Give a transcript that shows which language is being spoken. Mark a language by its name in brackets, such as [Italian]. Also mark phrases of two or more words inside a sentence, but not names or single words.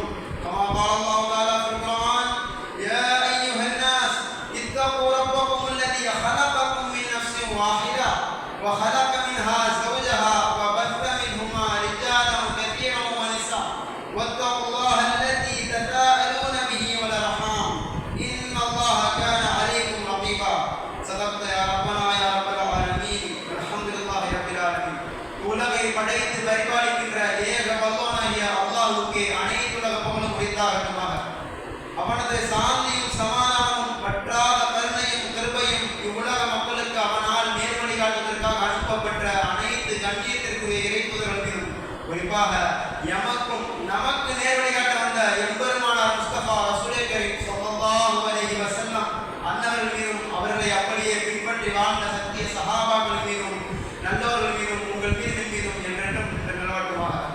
[Arabic] كما قال الله تعالى في القرآن يا أيها الناس اتقوا ربكم الذي خلقكم من نفس واحدة وخلق منها زوجها وبث منهما رجالا كثيرا ونساء واتقوا الله الذي تساءلون به والأرحام إن الله كان عليكم رقيبا. صدقت يا ربنا يا رب العالمين. الحمد لله رب العالمين. [Tamil] உலகை படைத்து பரிபாலிக்கின்ற ஏக வல்லோனாகிய அல்லாஹ்வுக்கே அனைத்துலக புகழும் உரித்தாகட்டுமாக. அவனது சாந்தியும் சமாதானமும் பற்றாத கருணையும் கிருபையும் இவ்வுலக மக்களுக்கு அவனால் நேர்வழி காட்டுவதற்காக அனுப்பப்பட்ட அனைத்து கண்ணியத்திற்குரிய இறைப்புதர்கள் மீதும் குறிப்பாக எமக்கும் நமக்கு நேர்வழி காட்ட வந்த எம்பெருமானார் முஸ்தபா ரசூலே கரீம் [Arabic] صلى الله عليه وسلم [Tamil] அன்னவர்கள் மீதும் அவர்களை அப்படியே பின்பற்றி வாழ்ந்த சத்திய சஹாபாக்கள் மீதும் நல்லவர்கள் மீதும் உங்கள் மீதும் என்றென்றும் நிலவட்டுமாக.